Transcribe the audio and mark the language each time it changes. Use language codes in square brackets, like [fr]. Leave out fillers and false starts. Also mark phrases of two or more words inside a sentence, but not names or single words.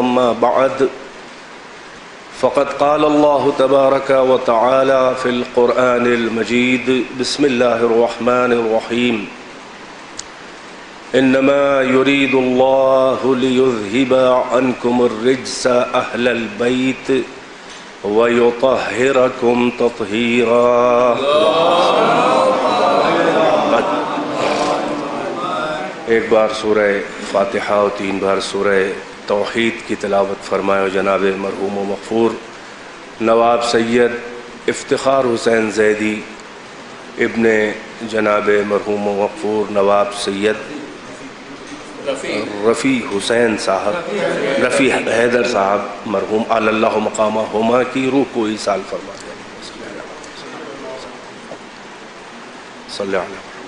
[ar] أما بعد، فقد قال الله تبارك وتعالى في القرآن المجيد: بسم الله الرحمن الرحيم. إنما يريد الله ليذهب عنكم الرجس أهل البيت ويطهركم تطهيرا. [ur] ایک بار سورہ فاتحہ اور 3 بار سورہ توحید کی تلاوت فرمائے جناب مرحوم و مغفور نواب سید افتخار حسین زیدی ابن جناب مرحوم و مغفور نواب سید رفیع حسین صاحب، رفیع حیدر صاحب مرحوم [ar] علی اللہ مقامہ [ur] ہما کی روح کو ایصال فرما دیں. [ar] صلی اللہ علیہ وسلم.